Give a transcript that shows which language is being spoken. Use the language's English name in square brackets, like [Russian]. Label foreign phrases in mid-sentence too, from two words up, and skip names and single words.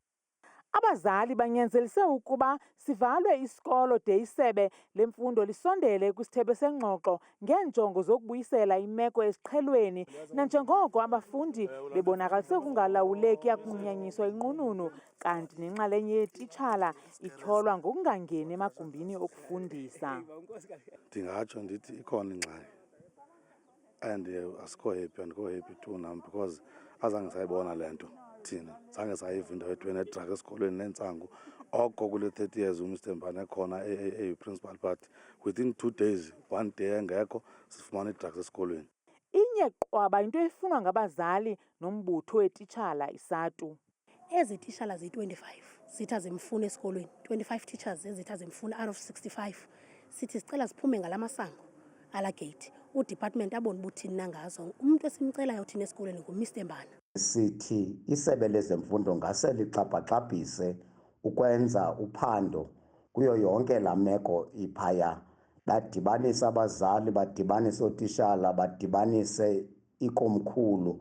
[Xhosa] Abazali banyanzelise ukuba sivalwe isikolo de isebe lemfundo lisondele kwisithebe sengxoxo ngeenjongo zokubuyisela imeko esiqhelweni nanjengoko abafundi bebonakalise ukungalawuleki yakunqunyanyiswa inqununu kanti nenxalenye yeetitshala ityholwa ngokungangeni emagumbini okufundisa. Ndingatsho ndithi ikhona ingxaki and andikho happy tu nam because azange sayibona le nto thina zange sayiva into ethiwa ne-drug esikolweni nentsangu oko kule 30 years uMr Mbane ekhona eyi-principal [English] but within 2 days 1 day [Xhosa] engekho sifumana i-drugs esikolweni. Inye qwaba into efunwa ngabazali nombutho weetitshala isatu. Ezi titshala ziyi-25 zithi zimfuna esikolweni, 25 teachers ezithi zimfuna [English] out of 65 [Xhosa] sithi sicela ziphume ngala masango ala gate udepartment abone ubuthini nangazo. Umuntu esimcelayo thina esikolweni nguMr Mbane. Sithi isebe lezemfundo ngase lixhaphaqaphise ukwenza uphando kuyo yonke la meko iphaya, badibanise abazali, badibanise ootishala, badibanise ikomkhulu.